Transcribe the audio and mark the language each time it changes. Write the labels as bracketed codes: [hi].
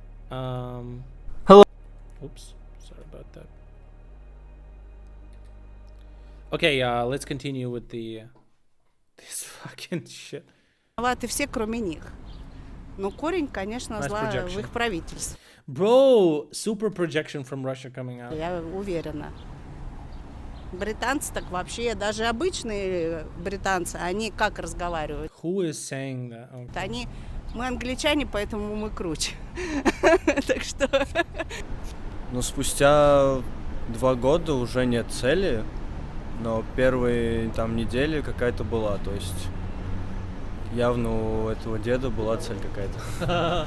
[en] Hello. Oops. Sorry about that. Okay, let's continue with the this fucking shit. [ru] Все, кроме них. Но корень, конечно, зла в их правительстве. [en] Bro, super projection from Russia coming out. [ru] Я уверена. Британцы так вообще, даже обычные британцы, они как разговаривают? [en] Who is saying that? Okay. [ru] Мы англичане, поэтому мы круче. Так что... Но спустя 2 года уже нет цели, но первые там недели какая-то была, то есть явно у этого деда была цель какая-то.